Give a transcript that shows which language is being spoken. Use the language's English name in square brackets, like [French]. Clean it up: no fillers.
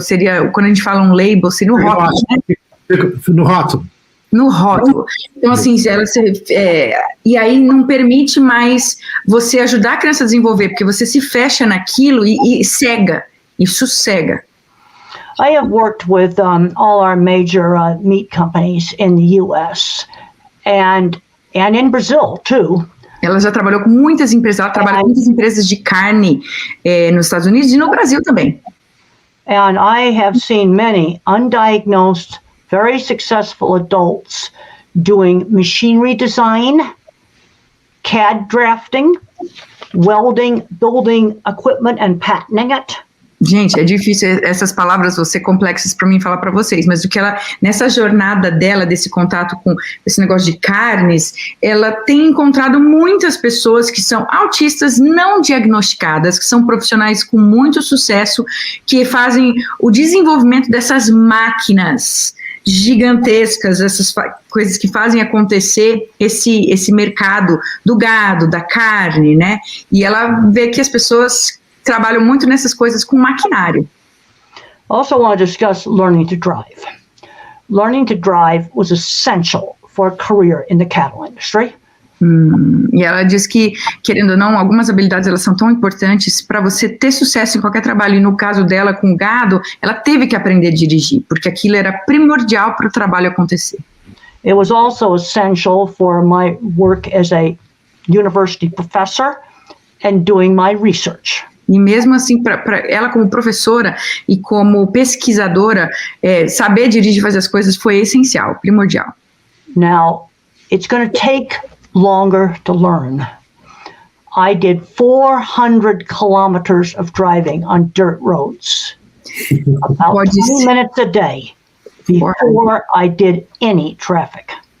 [Portuguese] Seria, quando a gente fala um label, seria no rótulo, né? No rótulo. No rótulo. Então, assim, e aí não permite mais você ajudar a criança a desenvolver, porque você se fecha naquilo e cega, isso cega. [English] I have worked with all our major meat companies in the U.S. and in Brazil too. [Portuguese] Ela já trabalhou com muitas empresas, ela trabalha com muitas empresas de carne nos Estados Unidos e no Brasil também. [English] And I have seen many undiagnosed, very successful adults doing machinery design, CAD drafting, welding, building equipment and patenting it. [Portuguese] Gente, é difícil, essas palavras vão ser complexas para mim falar para vocês, mas o que ela, nessa jornada dela, desse contato com esse negócio de carnes, ela tem encontrado muitas pessoas que são autistas não diagnosticadas, que são profissionais com muito sucesso, que fazem o desenvolvimento dessas máquinas gigantescas, essas coisas que fazem acontecer esse mercado do gado, da carne, né? E ela vê que as pessoas trabalham muito nessas coisas com maquinário. [English] Also want to discuss learning to drive. Learning to drive was essential for a career in the cattle industry. [Portuguese] E ela diz que, querendo ou não, algumas habilidades elas são tão importantes para você ter sucesso em qualquer trabalho. E no caso dela com o gado, ela teve que aprender a dirigir, porque aquilo era primordial para o trabalho acontecer. [English] It was also essential for my work as a university professor and doing my research. [Portuguese] E mesmo assim, para ela como professora e como pesquisadora, saber dirigir e fazer as coisas foi essencial, primordial. [English] Now, it's going to take longer to learn. I did 400 kilometers of driving on dirt roads, about 20 minutes a day, before I did any traffic.